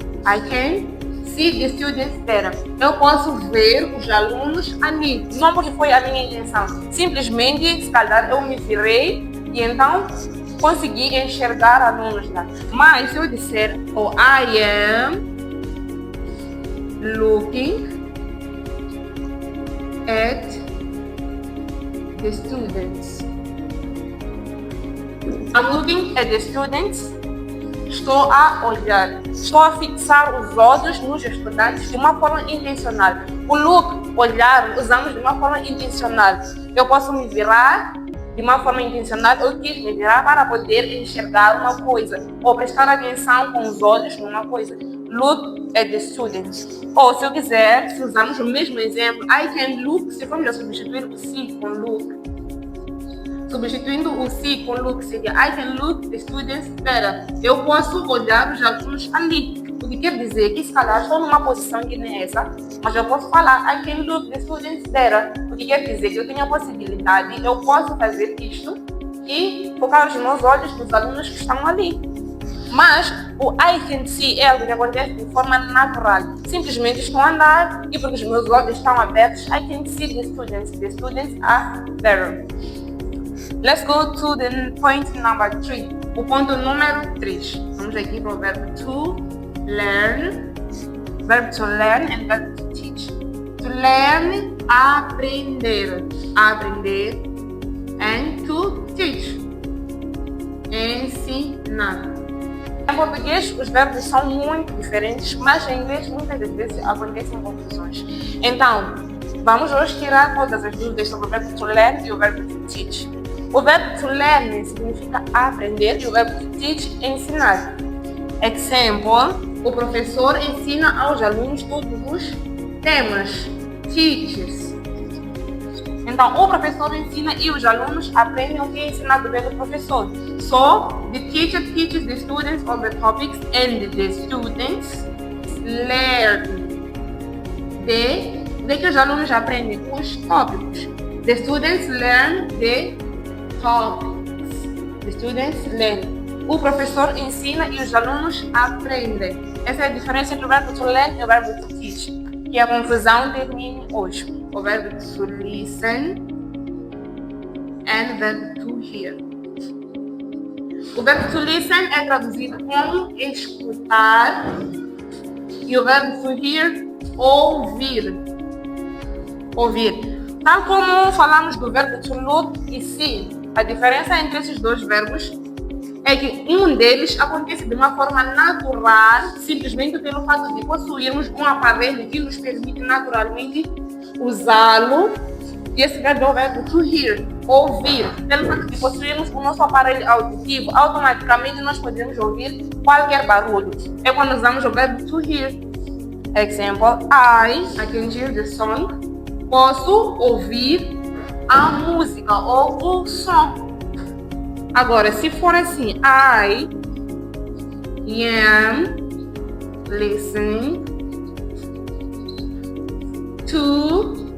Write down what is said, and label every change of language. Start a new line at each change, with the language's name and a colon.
English: I can see the students better.
Portuguese: Eu posso ver os alunos ali, não porque foi a minha intenção. Simplesmente, se calhar, eu me virei e então consegui enxergar alunos lá. Mas se eu disser,
English: I am looking at the students. I'm looking at the students.
Portuguese: Estou a olhar, estou a fixar os olhos nos estudantes de uma forma intencional. O look, olhar, usamos de uma forma intencional. Eu posso me virar de uma forma intencional, eu quis me virar para poder enxergar uma coisa, ou prestar atenção com os olhos numa coisa.
English: Look at the students.
Portuguese: Ou se eu quiser, se usarmos o mesmo exemplo,
English: I can look,
Portuguese: se formos a substituir o see com look. Substituindo o
English: see com look
Portuguese: seria
English: I can look the students better.
Portuguese: Eu posso olhar os alunos ali. O que quer dizer que se calhar estou numa posição que nem essa, mas eu posso falar
English: I can look the students better.
Portuguese: O que quer dizer que eu tenho a possibilidade, eu posso fazer isto e focar os meus olhos nos alunos que estão ali. Mas o I can see é algo que acontece de forma natural. Simplesmente estou a andar e porque os meus olhos estão abertos,
English: I can see the students. The students are better. Let's go to the point number 3.
Portuguese: O ponto número 3. Vamos aqui para o verbo to learn.
English: Verbo to learn and verbo to teach. To learn,
Portuguese: aprender. Aprender.
English: And to teach, ensinar.
Portuguese: Em português, os verbos são muito diferentes, mas em inglês muitas das vezes acontecem confusões. Então, vamos hoje tirar todas as dúvidas sobre o verbo to learn e o verbo to teach. O verbo to learn significa aprender e o verbo to teach ensinar. Example, o professor ensina aos alunos todos os temas. Teaches. Então, o professor ensina e os alunos aprendem o que é ensinado pelo professor.
English: So, the teacher teaches the students all the topics and the students learn.
Portuguese: De que os alunos aprendem os tópicos.
English: The students learn the topics. The students learn.
Portuguese: O professor ensina e os alunos aprendem. Essa é a diferença entre o verbo to learn e o verbo to teach. Que a confusão termine hoje. O verbo to listen and o verbo to hear. O verbo to listen é traduzido como escutar e o verbo to hear, ouvir. Ouvir. Tal como falamos do verbo to look e see, a diferença entre esses dois verbos é que um deles acontece de uma forma natural, simplesmente pelo fato de possuirmos um aparelho que nos permite naturalmente usá-lo. E esse verbo é o verbo to hear, ouvir. Pelo fato de possuirmos o nosso aparelho auditivo, automaticamente nós podemos ouvir qualquer barulho. É quando usamos o verbo to hear.
English: Example, I can hear the song.
Portuguese: Posso ouvir a música ou o som. Agora, se for assim,
English: I am listening to.